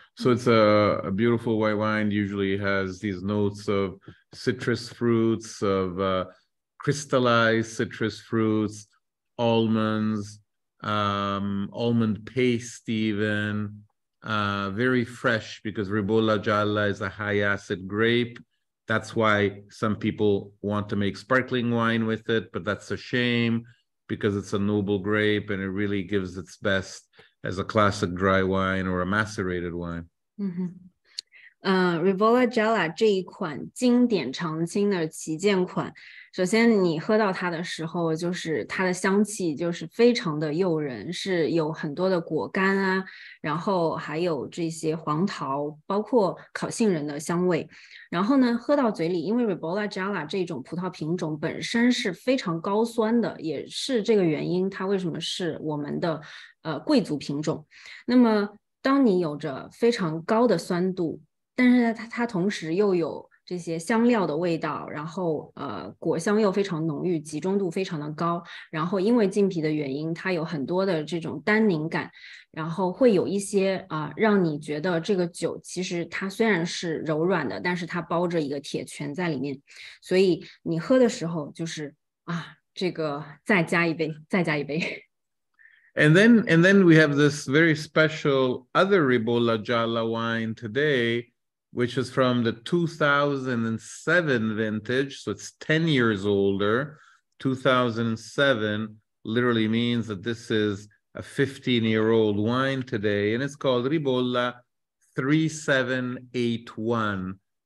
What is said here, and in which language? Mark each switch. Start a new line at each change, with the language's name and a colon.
English: So it's a beautiful white wine. Usually has these notes of citrus fruits, of crystallized citrus fruits, almonds, almond paste even, very fresh because Ribolla Gialla is a high acid grape. That's why some people want to make sparkling wine with it, but that's a shame because it's a noble grape and it really gives its best as a classic dry wine or a macerated wine.
Chinese: Ribolla Gialla 这一款经典常青的旗舰款，首先你喝到它的时候，就是它的香气就是非常的诱人，是有很多的果干然后还有这些黄桃，包括烤杏仁的香味。然后呢，喝到嘴里，因为 Ribolla Gialla 这种葡萄品种本身是非常高酸的，也是这个原因，它为什么是我们的贵族品种。那么当你有着非常高的酸度，但是它同时又有这些香料的味道，然后果香又非常浓郁，集中度非常的高，然后因为浸皮的原因，它有很多的这种单宁感，然后会有一些让你觉得这个酒其实它虽然是柔软的，但是它包着一个铁拳在里面，所以你喝的时候就是这个再加一杯，再加一杯。
English: And then we have this very special other Ribolla Gialla wine today, which is from the 2007 vintage. So it's 10 years older. 2007 literally means that this is a 15-year-old wine today, and it's called Ribolla 3781.